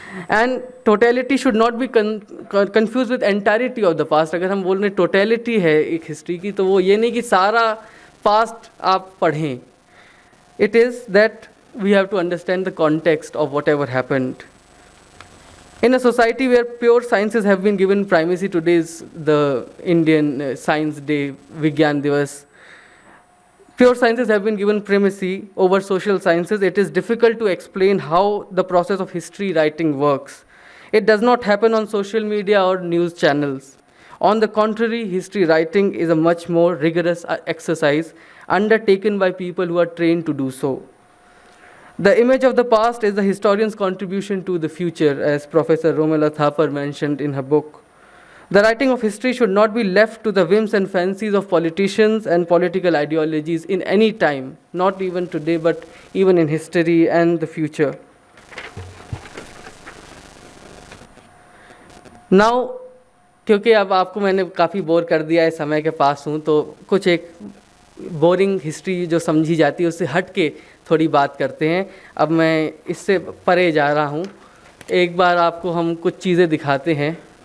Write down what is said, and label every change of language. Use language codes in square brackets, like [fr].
[en] And totality should not be confuse with entirety of the past. [hi] अगर हम बोल रहे टोटलिटी है एक हिस्ट्री की, तो वो ये नहीं कि सारा पास्ट आप पढ़ें। [en] It is that we have to understand the context of whatever happened. In a society where pure sciences have been given primacy, today is the Indian Science Day, Vigyan Divas. Pure sciences have been given primacy over social sciences. It is difficult to explain how the process of history writing works. It does not happen on social media or news channels. On the contrary, history writing is a much more rigorous exercise undertaken by people who are trained to do so. The image of the past is the historian's contribution to the future, as Professor Romila Thapar mentioned in her book. The writing of history should not be left to the whims and fancies of politicians and political ideologies in any time, not even today, but even in history and the future. [hi] Now, क्योंकि अब आपको मैंने काफ़ी bore कर दिया है, समय के पास हूँ, तो कुछ एक बोरिंग हिस्ट्री जो समझी जाती है उससे हट के थोड़ी बात करते हैं। अब मैं इससे परे जा रहा हूँ। एक बार आपको हम कुछ चीज़ें दिखाते हैं।